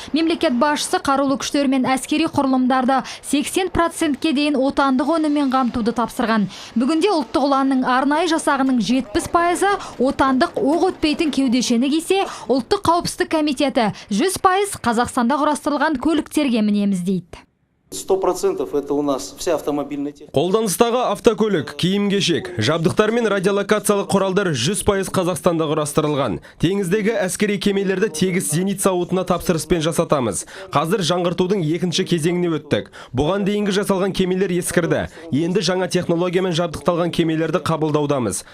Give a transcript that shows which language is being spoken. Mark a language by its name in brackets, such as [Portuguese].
[Kazakh] Мемлекет басшысы қарулы күштер мен әскери құрылымдарды 80%-ке дейін отандық өніммен қамтуды тапсырған. Бүгінде ұлттық ұланның арнайы жасағының 70%-ы отандық оқ өтпейтін кеудешені кисе, ұлттық қауіпсіздік комитеті 100% Қазақстанда құрастырылған көліктерге мінеміз дейді. [Russian] 100% это у нас вся автомобильная техника. [Kazakh] Қолданыстағы автокөлік, киім-кешек, жабдықтар мен радиолокациялық құралдар 100% Қазақстанда құрастырылған. Теңіздегі әскери кемелерді тегіс зенит зауытына тапсырыспен жасатамыз. Қазір жаңғыртудың екінші кезеңіне өттік. Бұған дейінгі жасалған кемелер ескірді. Енді жаңа технологиямен жабдықталған кемелерді қабылдаудамыз.